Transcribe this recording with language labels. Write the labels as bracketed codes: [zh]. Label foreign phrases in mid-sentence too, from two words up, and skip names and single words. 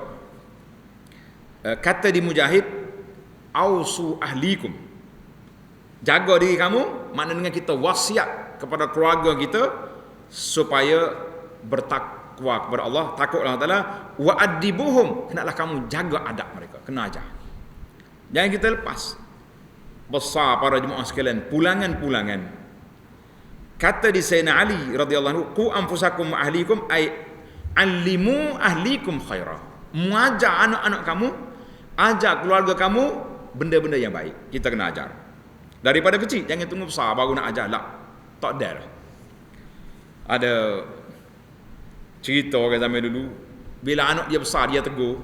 [ms] Kata di Mujahid, [ar] أوصوا أهليكم, [ms] jaga diri kamu, maknanya kita wasiat kepada keluarga kita supaya bertakwa kepada Allah, takut [ar] الله تعالى, وأدبوهم, [ms] hendaklah kamu jaga adab mereka, kena ajar. Jangan kita lepas. Besar para jemaah sekalian, pulangan-pulangan. Kata di [ar] سيدنا علي رضي الله عنه قوا أنفسكم وأهليكم أي علموا أهليكم خيرا. [ms] Mengajar anak-anak kamu, ajar keluarga kamu benda-benda yang baik. Kita kena ajar. Daripada kecil, jangan tunggu besar baru nak ajar. Tak. Tak ada lah. Ada cerita orang zaman dulu, bila anak dia besar, dia tegur.